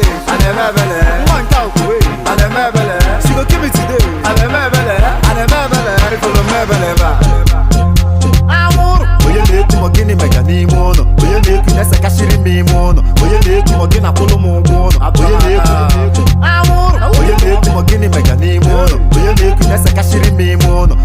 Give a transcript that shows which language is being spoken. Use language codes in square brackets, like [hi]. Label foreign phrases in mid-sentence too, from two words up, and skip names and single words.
[ig] A na-eme ebele. Nwa nke a kwuwe. A na-eme ebele. [pcm] She go kill me today. [ig] A na-eme ebele. A na-eme ebele. Ifuru m ebele ebe a. Anwụrụ. Onye na-ekwu ma gịnị mega n'ime ụlọ? Onye na-ekwu na-esekashiri m ime ụlọ? Onye na-ekwu ma gị na-akwụlụ m ụgwọ ụlọ? Onye na-ekwu? Anwụrụ. Onye na-ekwu ma gịnị mega n'ime ụlọ? Onye na-ekwu na-esekashiri m ime ụlọ?